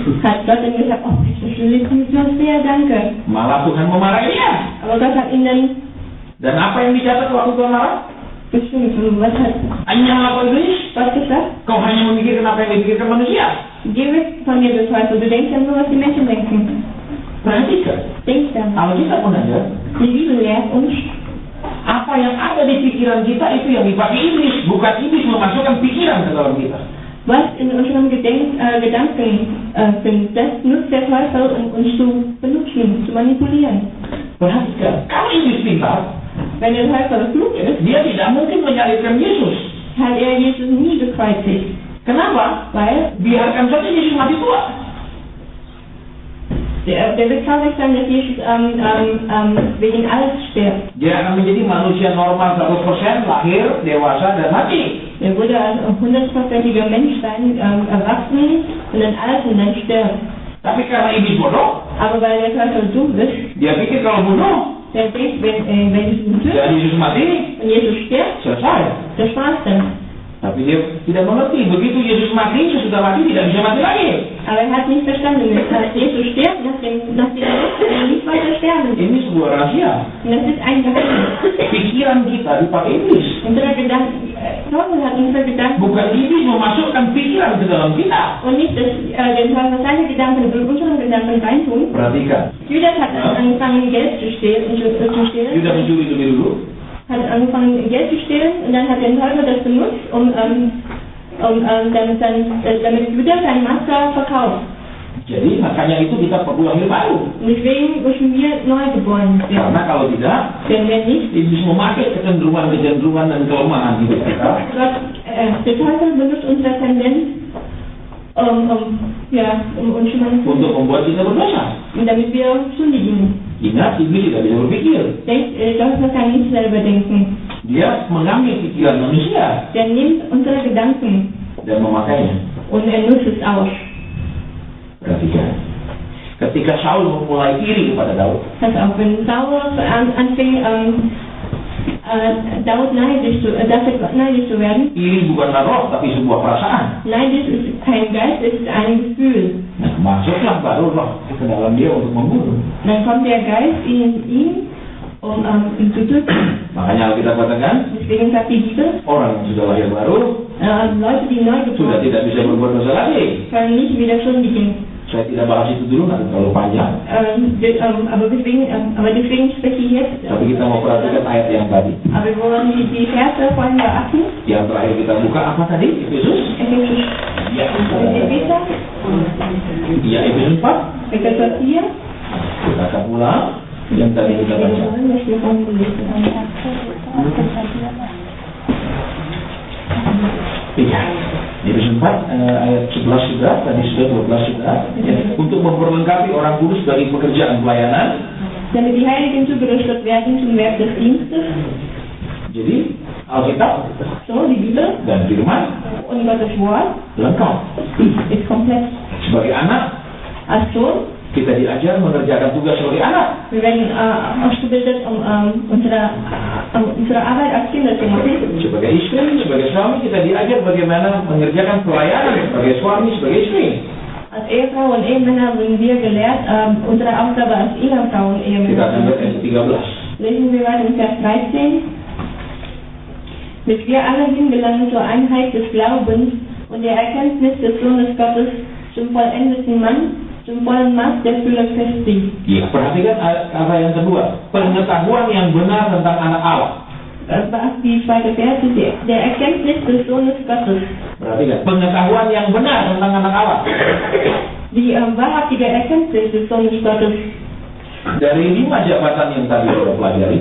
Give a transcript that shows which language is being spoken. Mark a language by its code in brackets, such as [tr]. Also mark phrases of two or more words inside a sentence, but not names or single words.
[de] Hat Gott ihm gesagt, oh Petrus, du liebst mich so sehr, danke. [id] Malah Tuhan memarahi dia. [de] Aber Gott hat ihn dann [id] Dan apa yang dicatat waktu Tuhan marah? [de] bestimmt. Was hat [id] Nyala kau iblis, [de] Gott gesagt? [id] kau hanya memikirkan apa yang dipikirkan manusia. [de] Geh weg von mir, du Teufel. Du denkst ja nur, was die Menschen denken. [id] Perhatikan, [de] Denk dann. [id] Alkitab mengajar, [de] Die Bibel lehrt uns, [id] apa yang ada di pikiran kita itu yang dipakai iblis, bukan iblis memasukkan pikiran ke dalam kita. [de] was in unserem Gedanken sind. Das nutzt der Teufel, um uns zu benutzen, zu manipulieren. [id] Perhatikan, kalau iblis pintar, [de] Wenn der Teufel klug ist, [id] dia tidak mungkin menyalibkan Yesus. [de] hat er Jesus nie gekreuzigt. [id] Kenapa? [de] Weil [id] Biarkan saja Yesus mati tua. [de] der wird traurig sein, dass Jesus wegen alles stirbt. [id] Dia akan menjadi manusia normal 100%, lahir, dewasa, dan mati. [de] Er würde als 100%iger Mensch sein, erwachsen und dann alt und dann stirbt. [id] Tapi karena iblis bodoh, [de] Aber weil der Teufel dumm ist, [id] dia pikir kalau bunuh [de] der denkt, wenn Jesus ihn tötet [id] dan Yesus mati, [de] und Jesus stirbt, [id] selesai. [de] das war's dann. [id] Tapi dia tidak mengerti, begitu Yesus mati, sesudah mati tidak bisa mati lagi. [de] Aber er hat nicht verstanden, als Jesus stirbt, nachdem er nicht weiter sterben. [id] Ini sebuah rahasia. [de] Und das ist ein Geheimnis. [id] Pikiran kita dipakai iblis. [de] Unsere Gedanken, Teufel hat unsere Gedanken. [id] Bukan iblis memasukkan pikiran ke dalam kita. [de] Und nicht, dass den Teufel seine Gedanken in unsere Gedanken reintun. [id] Perhatikan. [de] Judas hat angefangen, Geld zu stehlen. [id] Judas mencuri lebih dulu. [de] Hat angefangen, Geld zu stehlen und dann hat der Teufel das benutzt, damit Judas sein Master verkauft. [id] Jadi makanya itu kita perlu lahir baru. [de] Und deswegen müssen wir neu geboren werden. [id] Karena kalau tidak, [de] Wenn wir nicht, [id] iblis memakai kecenderungan dan kelemahan hidup kita. [de] der Teufel benutzt unsere Tendenz, uns schon [id] Untuk membuat kita berdosa. [de] damit wir sündigen. [id] Ingat, iblis tidak bisa berpikir. [de] Teufel kann nicht selber denken. [id] Dia mengambil pikiran manusia [de] Der nimmt unsere Gedanken [id] dan memakainya. [de] und er nutzt es aus. [id] Perhatikan. Ketika Saul memulai iri kepada Daud, [de] Pass auf, wenn Saul anfing, Daud neidisch zu werden. [id] iri bukanlah roh tapi sebuah perasaan. [de] Neidisch ist kein Geist, es ist ein Gefühl. [id] Nah, masuklah baru roh ke dalam dia untuk membunuh. [de] Dann kommt der Geist in ihn, um ihn zu töten. [id] Makanya Alkitab katakan, [de] Deswegen sagt die Bibel, [id] orang yang sudah lahir baru [de] Leute, die neu [id] sudah [de] geboren [id] tidak bisa berbuat dosa lagi. [de] können nicht wieder sündigen. [id] Saya tidak bahas itu dulu, nanti terlalu panjang. [de] Aber deswegen spreche ich jetzt. [id] Tapi kita mau perhatikan ayat yang tadi. [de] Aber wir wollen die Verse vorhin beachten. [id] Yang terakhir kita buka apa tadi? Efesus? Ya, [de] Epheser, [id] ya Efesus 4. [de] Epheser 4. [id] Kita akan ulang yang tadi kita baca. Iya. Efesus 4 ayat 11 sudah, tadi sudah 12 sudah. Ya, untuk memperlengkapi orang kudus bagi pekerjaan pelayanan. [de] Damit die Heiligen zugerüstet werden zum Werk des Dienstes. [id] Jadi Alkitab [de] So, die Bibel [id] dan Firman [de] und Gottes Wort [id] lengkap. [de] ist komplett. [id] Sebagai anak [de] Als Sohn, [id] kita diajar mengerjakan tugas sebagai anak. [de] wir werden ausgebildet, unsere Arbeit als Kinder zu machen. [id] Sebagai istri, sebagai suami kita diajar bagaimana mengerjakan pelayanan sebagai suami, sebagai istri. [de] Als Ehefrau und Ehemänner wurden wir gelehrt, unsere Aufgabe als Ehefrau und [id] Kita akan lihat ayat [de] Ehemänner. 13. Lesen wir weiter in Vers 13. Bis wir alle hingelangen zur Einheit des Glaubens und der Erkenntnis des Sohnes Gottes zum vollendeten Mann, zum vollen Maß der Fülle Christi. [id] Ya, perhatikan kata yang kedua, pengetahuan yang benar tentang anak Allah. [de] Beacht die zweite Verse, der Erkenntnis des Sohnes Gottes. [id] Perhatikan, pengetahuan yang benar tentang anak Allah. [de] Die wahrhaftige Erkenntnis des Sohnes Gottes. [id] Dari 5 jabatan yang tadi kita pelajari,